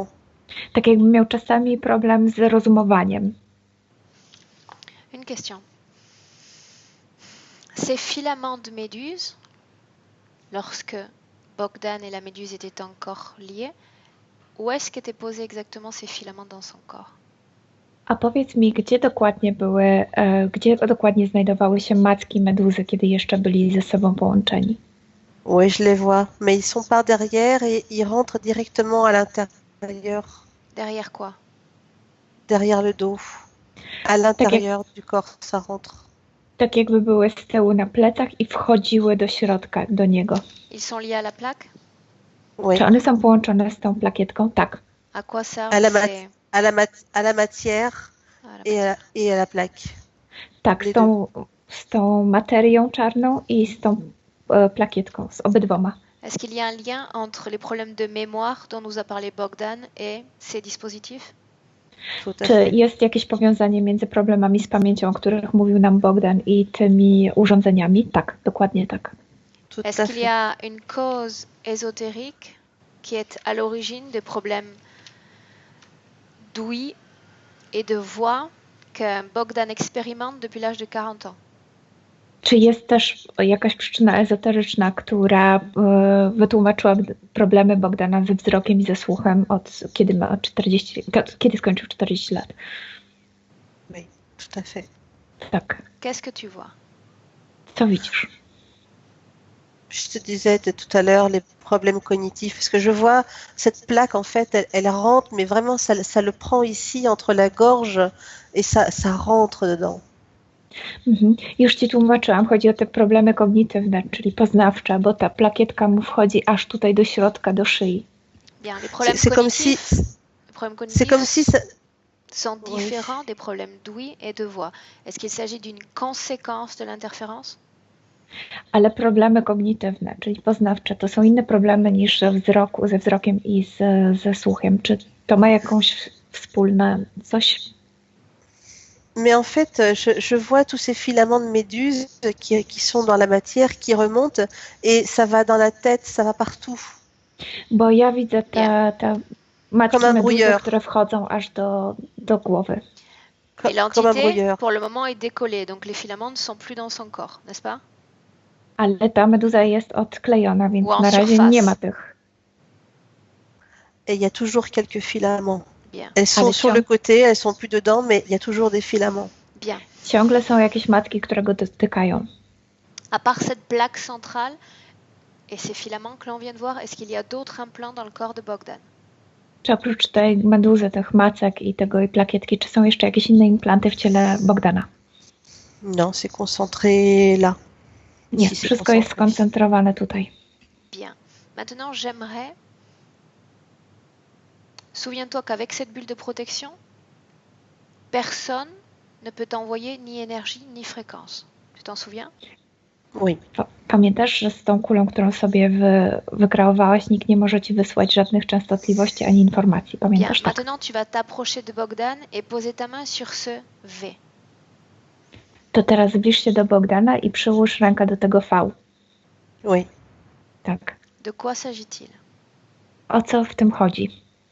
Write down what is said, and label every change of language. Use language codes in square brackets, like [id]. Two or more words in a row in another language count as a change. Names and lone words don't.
[pl] Tak jakby miał czasami problem z rozumowaniem. [fr] Une question. Ces filaments de méduse, lorsque Bogdan et la méduse étaient encore liés, où est-ce qu'étaient posés exactement ces filaments dans son corps? [pl] A powiedz mi, gdzie dokładnie znajdowały się macki meduzy, kiedy jeszcze byli ze sobą połączeni? [fr] Oui, je les vois, mais ils sont par derrière et ils rentrent directement à l'intérieur, Derrière quoi? derrière le dos. À l'intérieur du corps, ça rentre. [pl] Tak jakby były z tyłu na plecach i wchodziły do środka, do niego. [fr] Ils sont liés à la plaque? Oui. [pl] Czy one są połączone z tą plakietką? Tak. [fr] À quoi servent À la, ces... à la matière et à la plaque. [pl] Tak, [fr] Les [pl] z tą materią czarną i z tą plakietką, z obydwoma. [fr] Est-ce qu'il y a un lien entre les problèmes de mémoire dont nous a parlé Bogdan et ces dispositifs? Tout à [pl] Czy [fr] fait. [pl] jest jakieś powiązanie między problemami z pamięcią, o których mówił nam Bogdan, i tymi urządzeniami? Tak, dokładnie tak. [fr] Tout Est-ce à qu'il y fait. a une cause ésotérique qui est à l'origine des problèmes d'ouïe et de voix que Bogdan expérimente depuis l'âge de 40 ans? [pl] Czy jest też jakaś przyczyna ezoteryczna, która wytłumaczyła problemy Bogdana ze wzrokiem i ze słuchem kiedy skończył 40 lat? [fr] Oui, tout à fait. [pl] Tak. [fr] Qu'est-ce que tu vois? [pl] Co widzisz? [fr] Je te disais tout à l'heure les problèmes cognitifs, parce que je vois cette plaque, en fait, elle rentre, mais vraiment, ça le prend ici, entre la gorge, et ça rentre dedans. Mhm. [pl] Już Ci tłumaczyłam, chodzi o te problemy kognitywne, czyli poznawcze, bo ta plakietka mu wchodzi aż tutaj do środka, do szyi. [fr] Bien, les problèmes C'est comme si, cognitifs, les problèmes c'est comme si ça, sont Oui. différents des problèmes d'ouïe et de voix. Est-ce qu'il s'agit d'une conséquence de l'interférence? [pl] Ale problemy kognitywne, czyli poznawcze, to są inne problemy niż ze wzrokiem i ze słuchem. Czy to ma jakąś wspólne coś? [fr] mais en fait, je vois tous ces filaments de méduse qui sont dans la matière, qui remontent, et ça va dans la tête, ça va partout. [pl] Bo ja widzę te macki [fr] Comme un [pl] meduzy, [fr] brouilleur. [pl] które wchodzą aż do głowy. [fr] Et Comme un l'entité, brouilleur. pour le moment, est décollée, donc les filaments ne sont plus dans son corps, n'est-ce pas? [pl] Ale ta meduza jest odklejona, więc [fr] Ou en [pl] na razie [fr] surface. [pl] nie ma tych. [fr] Et il y a toujours quelques filaments. Bien, Elles sont Allez, sur tiens. le côté, elles sont plus dedans, mais il y a toujours des filaments. bien. [pl] Ciągle są jakieś matki, które go dotykają. [fr] À part cette plaque centrale et ces filaments que l'on vient de voir, est-ce qu'il y a d'autres implants dans le corps de Bogdan? [pl] Czy oprócz tej meduzy, tych macek i tej plakietki, czy są jeszcze jakieś inne implanty w ciele Bogdana? [fr] Non, c'est concentré là. [pl] Nie, [fr] Ici, c'est [pl] wszystko jest [fr] concentré. [pl] skoncentrowane tutaj. [fr] Bien. Maintenant, j'aimerais... Souviens-toi qu'avec cette bulle de protection, personne ne peut t'envoyer ni énergie ni fréquence. Tu t'en souviens? Oui. [pl] Pamiętasz, że z tą kulą, którą sobie wykreowałaś, nikt nie może ci wysłać żadnych częstotliwości ani informacji. [fr] Bien. [pl] Pamiętasz? Tak. [fr] Maintenant, tu vas t'approcher de Bogdan et poser ta main sur ce V. [pl] To teraz zbliż się do Bogdana i przyłóż rękę do tego V. [fr] Oui. [pl] Tak. [fr] De quoi s'agit-il? [pl] O co w tym chodzi?